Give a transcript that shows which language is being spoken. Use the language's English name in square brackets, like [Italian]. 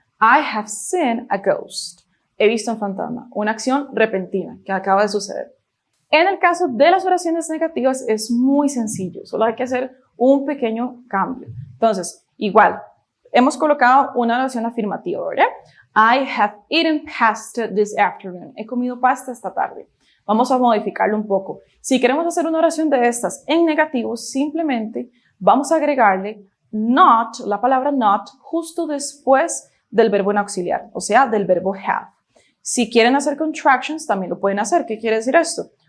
[English] I have seen a ghost. [Spanish] He visto un fantasma, una acción repentina que acaba de suceder. En el caso de las oraciones negativas es muy sencillo, solo hay que hacer un pequeño cambio. Entonces, igual, hemos colocado una oración afirmativa, ¿verdad? [English] I have eaten pasta this afternoon. [Spanish] He comido pasta esta tarde. Vamos a modificarlo un poco. Si queremos hacer una oración de estas en negativo, simplemente vamos a agregarle not, la palabra not, justo después del verbo en auxiliar, o sea, del verbo have. Si quieren hacer contractions, también lo pueden hacer. ¿Qué quiere decir esto?